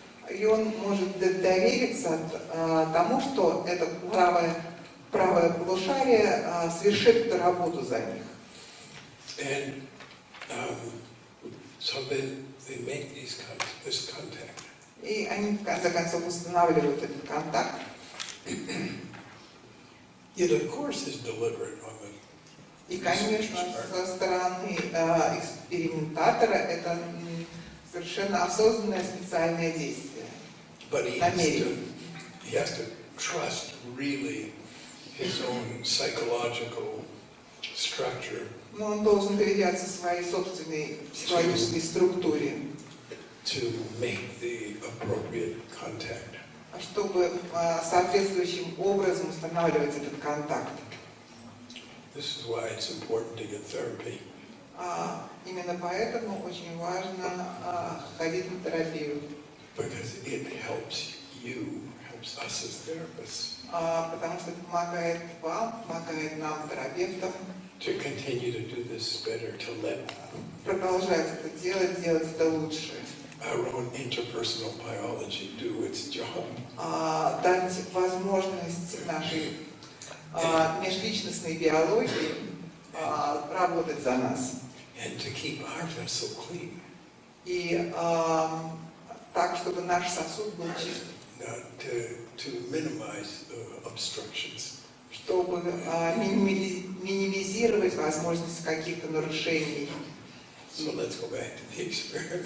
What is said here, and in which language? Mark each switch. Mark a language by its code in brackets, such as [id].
[ru] И он может довериться тому, что это правое полушарие совершит эту работу за них. [en] And so they make this contact. [ru] И они в конце концов устанавливают этот контакт. [en] It of course is deliberate on the. [ru] И, конечно, со стороны экспериментатора это совершенно осознанное специальное действие. [en] But he has to trust really his own psychological structure. [ru] Но он должен доверяться своей собственной психологической структуре, [en] to make the appropriate contact. [ru] чтобы соответствующим образом устанавливать этот контакт. [en] This is why it's important to get therapy. [ru] Именно поэтому очень важно ходить на терапию. [en] Because it helps you, helps us as therapists. [ru] Потому что это помогает вам, помогает нам, терапевтам, [en] To continue to do this better, to let [ru] продолжать это делать, делать это лучше. [en] our own interpersonal biology do its job. [ru] Дать возможность нашей межличностной биологии работать за нас. [en] And to keep our vessel clean. [ru] И так, чтобы наш сосуд был чист. [en] To minimize obstructions. [ru] Чтобы минимизировать возможность каких-то нарушений. [en] So let's go back to the experiment.